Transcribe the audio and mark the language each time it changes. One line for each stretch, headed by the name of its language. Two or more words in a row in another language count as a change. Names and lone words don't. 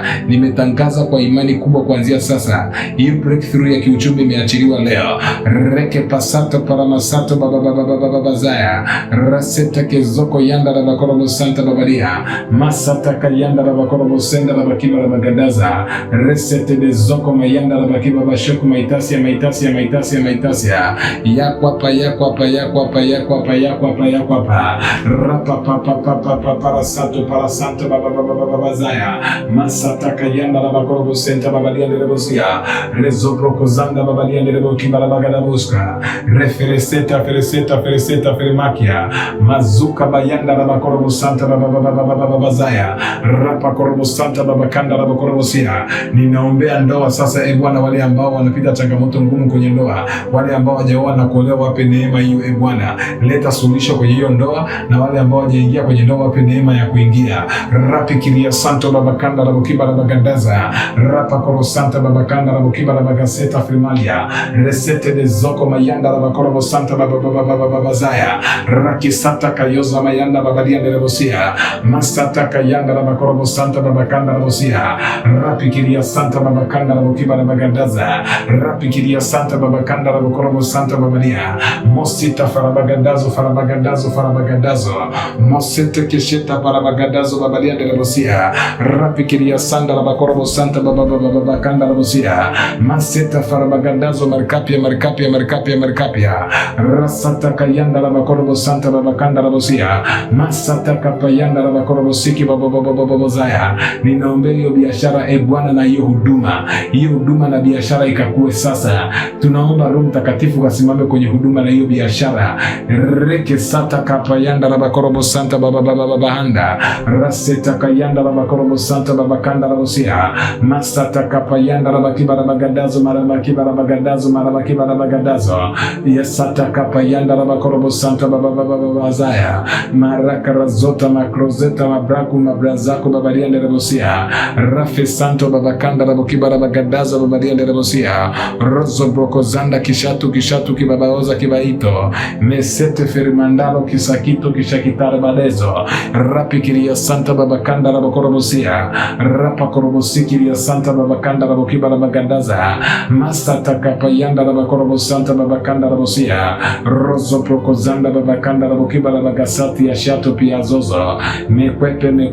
Swahili: Nimetangaza kwa imani kubwa kuanzia sasa. Hiyo breakthrough ya kiuchumi imeachiliwa leo. Reke pasato paramasato baba zaya. Raseta kezoko yanda la bakorobo santa babadia. Masata kayanda la bakorobo senda la bakiba la bagadaza. Resete de zoko mayanda la bakiba bashoku maitasia. Yakwapa. Rapa parasanto baba zaya. Masata kayanda la bakorobo senta babadia nderabosia. Rezo prokozanda babadia nderabokiba la bagadabuska. Refereseta feremakia. Mazuka bayanda la bakorobo santa baba zaya. Rapa korobo santa babakanda la bakorobo sia. Ninaombea ndoa sasa, Bwana, wale ambao wanapita changamoto ngumu kwenye ndoa, wale ambao hawajaoa na kuolewa, wape neema hiyo Bwana. Leta suluhisho kwenye hiyo ndoa, na wale ambao hawajaingia kwenye ndoa, wape neema ya kuingia. Rapi kiria santo babakanda la bukiba la bagandaza. Rapa koro santa babakanda la bukiba la bagaseta frimalia. Resete de zoko mayanda la bakorobo santa babazaya. Raki santa kayoza mayanda babadia nderabosia. Masata kayanda la bakorobo santa babakanda la bosia. Rapi kiria santa babakanda la bukiba la bagandaza. Rapi kiria santa babakanda la bakorobo santa babadia. Mosita farabagadazo. gadazo masete kesheta parabagadazo babaliande rebosia rapikiria sanda la bakorobo santa babakanda rebosia maseta farabagadazo markapia rasata kayanda la bakorobo santa babakanda rebosia masata kapayanda la bakorobo siki babozaya. Ninaombea hiyo biashara Bwana na hiyo huduma na biashara ikakue sasa. Tunaomba Roho Mtakatifu kasimame kwenye huduma na hiyo biashara. Reke sata kapayanda la bakorobo santa babahanda raseta kayanda la bakorobo santa babakanda la bosia masata kapayanda la bakibara bagadazo marabakibara bagadazo yasata kapayanda la bakorobo santa babazaya maraka razota makrozeta mabraku mabrazako babariande rebosia rafe santo babakanda la bakibara bagadazo babariande rebosia rozo brokozanda kishatu kibabaoza kibaito mesete ferimandalo kisakito kishakitare badezo rapikiria santa babakanda la bakorobosia rapa korobosikiri santa babakanda la bakibara bagadaza masata kapayanda la bakorobosanta babakanda la bosia rozo prokozanda babakanda la bakibara bagasati ya shato pia zozo mekwepe